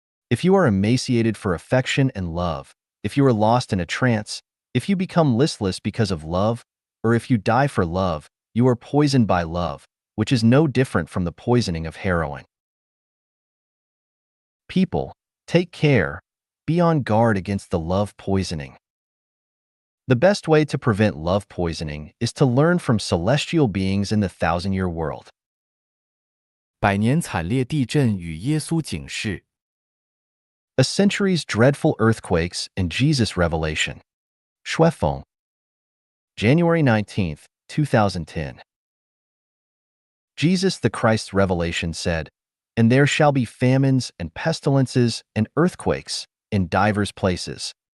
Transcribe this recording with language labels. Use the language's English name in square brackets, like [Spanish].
[English] If you are emaciated for affection and love, if you are lost in a trance, if you become listless because of love, or if you die for love, you are poisoned by love, which is no different from the poisoning of heroin. People, take care, be on guard against the love poisoning. The best way to prevent love poisoning is to learn from celestial beings in the thousand-year world. [Chinese] 百年惨烈地震与耶稣警示。 [English] A century's dreadful earthquakes and Jesus' revelation. Shuefeng. January 19, 2010. Jesus the Christ's revelation said, "And there shall be famines and pestilences and earthquakes in divers places.